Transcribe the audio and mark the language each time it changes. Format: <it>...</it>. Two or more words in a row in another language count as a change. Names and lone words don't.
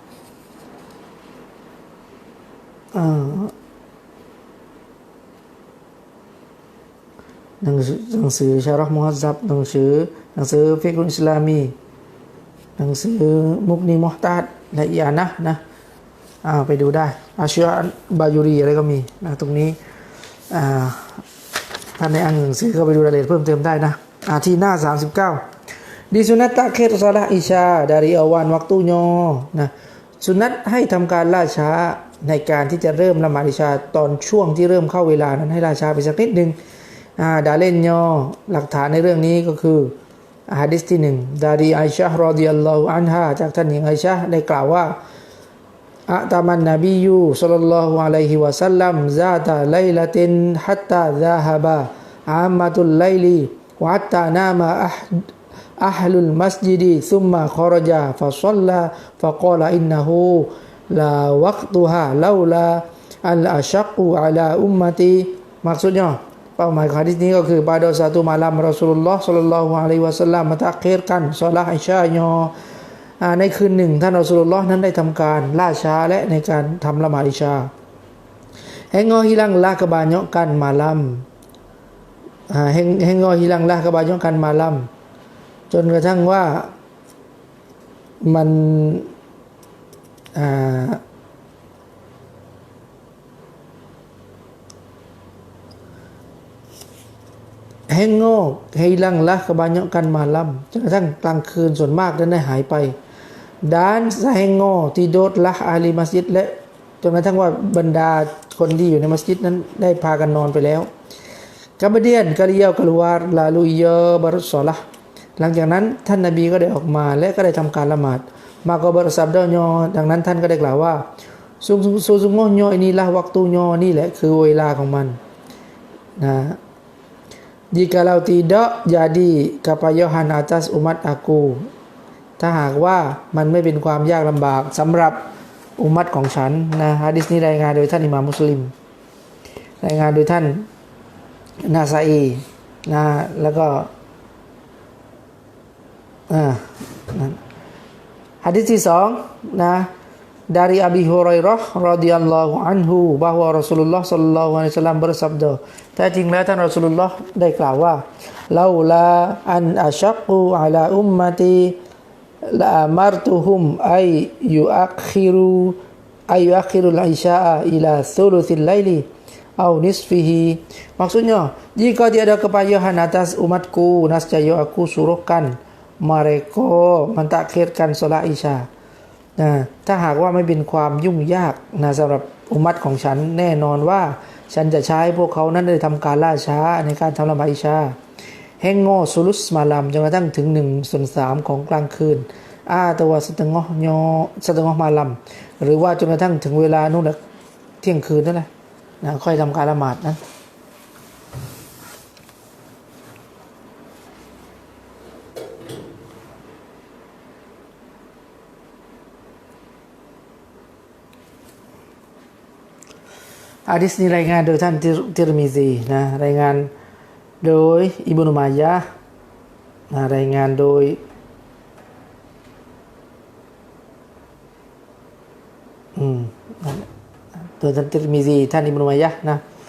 <th>หนังสือชาเราะห์มุฮัซซับหนังสือฟิกฮุลอิสลามีหนังสือมุกนีมุฮตัดและอีอานะไปดูได้อาชีอะบายูรีอะไรก็มีนะตรงนี้ ท่านในอ่านหนังสือก็ไปดูรายละเอียดเพิ่มเติมได้นะที่หน้า39</th> <ms>disunat takhir salat isya dari awan waktunya</ms> <th>นะสุนัตให้ทำการล่าช้าในการที่จะเริ่มละหมาดอิชาตอนช่วงที่เริ่มเข้าเวลานั้นให้ล่าช้าไปสัก นิดนึงดาเล่นย่อหลักฐานในเรื่องนี้ก็คือหะดีษที่1</th> <ms>dari Aisyah radhiyallahu anha</ms> <th>จากท่านหญิงไอชะห์ได้กล่าวว่า</th> <ar>أعتم النبي صل الله عليه وسلم ذات ليلة حتى ذهب عامة الليل وحتى نام أهل المسجد ثم خرج فصلى فقال إنه لوقتها لولا أن أشق على أمتي</ar> <ms>maksudnya</ms> <th>เป้าหมายของหะดีษนี้ก็คือ</th> <ms>pada satu malam Rasulullah sallallahu alaihi wasallam mentakhirkan salat Isya-nya</ms> <th>ในคืนหนึ่งท่านรอซูลุลลอฮ์นั้นได้ทำการล่าช้าและในการทำละหมาดอิชา</th> <ms>hingga hilanglah kebanyakan malam hingga hilanglah kebanyakan malam จนกระทั่งว่ามัน hilanglah kebanyakan malam</ms> <th>จนกระทั่งกลางคืนส่วนมากนั้นได้หายไป</th> <ms>dan tidurlah ahli masjid</ms> <th>และจนกระทั่งว่า บรรดาคนที่อยู่ในมัสยิดนั้นได้พากันนอนไปแล้ว</th> <ms>kemudian beliau keluar lalu ia bersolah</ms> <th>หลังจากนั้น ท่านนบีก็ได้ออกมาและก็ได้ทำการละหมาด</th> <ms>maka bersabdanya</ms> <th>ดังนั้นท่านก็ได้กล่าวว่า</th> <ms>sesungguhnya inilah waktunya</ms> <th>นี่แหละคือเวลาของมันนะ</th> <ms>jikalau tidak jadi kepayahan atas umat aku</ms> <th>ถ้าหากว่ามันไม่เป็นความยากลำบากสำหรับอุมัตของฉันนะหะดีษนี้รายงานโดยท่านอิหม่ามมุสลิมรายงานโดยท่านนาซาอีนะแล้วก็ หะดีษที่2นะ</th> <ms>dari Abi Hurairah radhiyallahu anhu bahwa Rasulullah sallallahu alaihi wasallam bersabda</ms> <th>แท้จริงแล้วท่านรอซูลุลลอฮ์ได้กล่าวว่า</th> <ar>لولا أن أش ق على أمتي لأمرتهم أن يؤخروا العشاء إلى ث لث الليل</ar> <ms>atau nisfihi maksudnya jika tiada kepayahan atas umatku nascaya aku suruhkan mereka mentakhirkan salat</ms> <th>isya ถ้าหากว่าไม่เป็นความยุ่งยากนะสำหรับอุมัตของฉันแน่นอนว่าฉันจะใช้พวกเขานั้นได้ทำการล่าช้าในการทำละหมาดอิชา</th> <ms>hingga sulus malam</ms> <th>จนกระทั่งถึง1/3ของกลางคืนตัว</th> <ms>setengah malam</ms> <th>หรือว่าจนกระทั่งถึงเวลานู่นแหละเที่ยงคืนนั่นแหละนะค่อยทำการละหมาดนั้น หะดีษนี้รายงานโดยท่านติรมิซีนะรายงานโดยอิบนุมายะห์นะรายงานโดยโดยท่านติรมิซีท่านอิบนุมายะห์นะ</th>